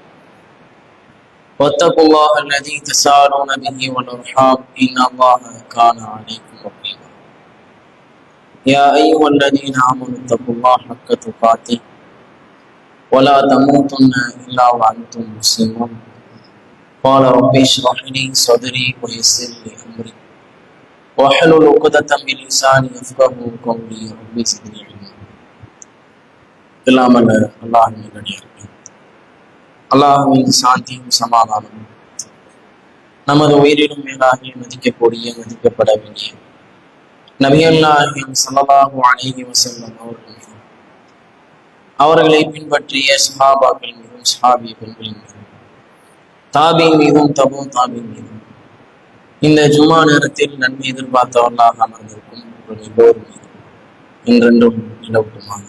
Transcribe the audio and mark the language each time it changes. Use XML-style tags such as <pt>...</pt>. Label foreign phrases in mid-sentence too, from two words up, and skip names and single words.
<ar>واتقوا الله الذي تساءلون به والارحام ان الله كان عليكم رقيبا يا ايها الذين امنوا اتقوا الله حق تقاته ولا تموتن الا وانتم مسلمون قال رب اشرح لي صدري ويسر لي امري واحلل عقدة من لساني يفقهوا قولي رب زدني علما</ar> <ta>இல்லாமல் அல்லாஹின் நல்லடியார்களே, அல்லாஹ்வின் சாந்தியும் சமாதானமும் நமது உயிரிலும் மேலாகி மதிக்கக்கூடிய மதிக்கப்பட வேண்டிய நபியல்லாஹின்</ta> <ar>صلى الله عليه وسلم</ar> <ta>அவர்கள் மீதும் அவர்களை பின்பற்றிய சஹாபாக்கள் மீதும் சஹாபிய பெண்களின் மீதும் தாபீன் மீதும் தபூ தாபீன் மீதும் இந்த ஜும்மா நேரத்தில் நன்மை எதிர்பார்த்தவர்களாக அமர்ந்திருக்கும் உங்கள் எல்லோரும் மீதும் என்றென்றும் நிலவுமாகும்.</ta>